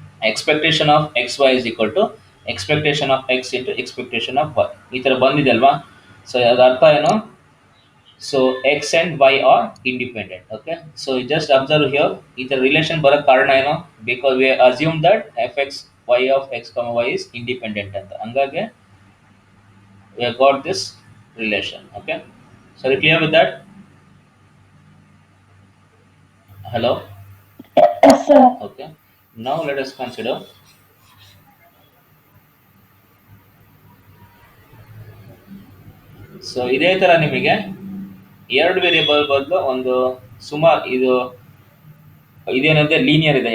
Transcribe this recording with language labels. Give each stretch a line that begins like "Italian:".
English: Expectation of X Y is equal to expectation of X into expectation of Y.
Kannada: ಈ ಥರ ಬಂದಿದೆ ಅಲ್ವಾ.
English: So ಅದರ ಅರ್ಥ ಏನು, so X and Y are independent. Okay, so just observe here.
Kannada: ಈ ಥರ ರಿಲೇಷನ್ ಬರೋಕ್ಕೆ ಕಾರಣ ಏನು,
English: Because we assume that F X Y of X comma Y is independent ಅಂತ.
Kannada: ಹಂಗಾಗಿ
English: we have got this relation. Okay, so are you clear with that? Hello. Yes, sir. Okay, now let us consider
Kannada: so ಇದೇ ತರ ನಿಮಗೆ ಎರಡು variable ಬದಲು ಒಂದು ಸುಮಾರು ಇದೇನಂದ್ರೆ ಲೀನಿಯರ್ ಇದೆ.